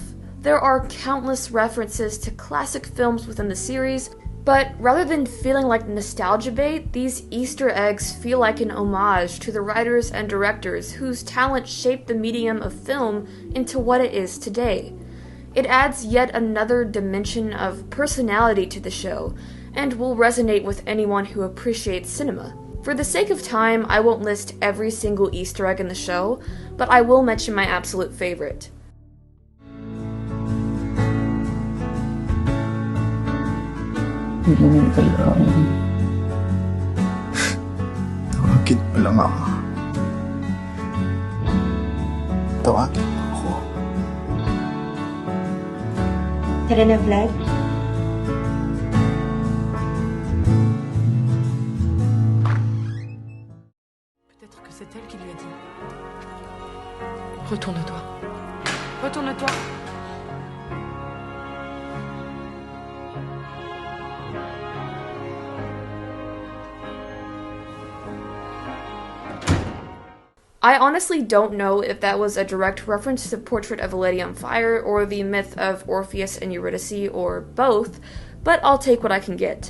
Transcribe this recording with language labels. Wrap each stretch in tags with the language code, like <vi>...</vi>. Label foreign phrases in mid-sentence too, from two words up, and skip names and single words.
<en>There are countless references to classic films within the series, but rather than feeling like nostalgia bait, these Easter eggs feel like an homage to the writers and directors whose talent shaped the medium of film into what it is today. It adds yet another dimension of personality to the show, and will resonate with anyone who appreciates cinema. For the sake of time, I won't list every single Easter egg in the show, but I will mention my absolute favorite.</en> <tl>Tawagin mo lang ako. Tawagin mo ako. Tara na, Vlad.</tl> <fr>Peut-être que c'est elle qui lui a dit. Retourne-toi. Retourne-toi.</fr> <en>I honestly don't know if that was a direct reference to the Portrait of a Lady on Fire or the myth of Orpheus and Eurydice or both, but I'll take what I can get.</en>